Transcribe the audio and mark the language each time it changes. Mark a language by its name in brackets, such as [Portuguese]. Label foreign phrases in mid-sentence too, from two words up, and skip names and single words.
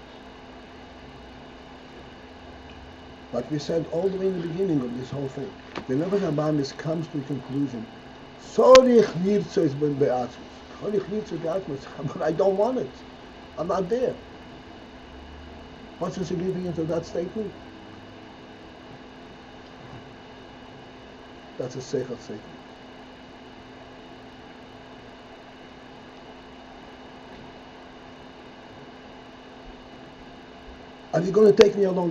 [English] But we said all the way in the beginning of this whole thing, the [Hebrew] נפש הבהמית [English] comes to the conclusion, [Hebrew] צריך נרצות בעצמות. צריך נרצות בעצמות. [English] But I don't want it. I'm not there. What's the significance of that statement? That's a seichel statement. Are you going to take me along?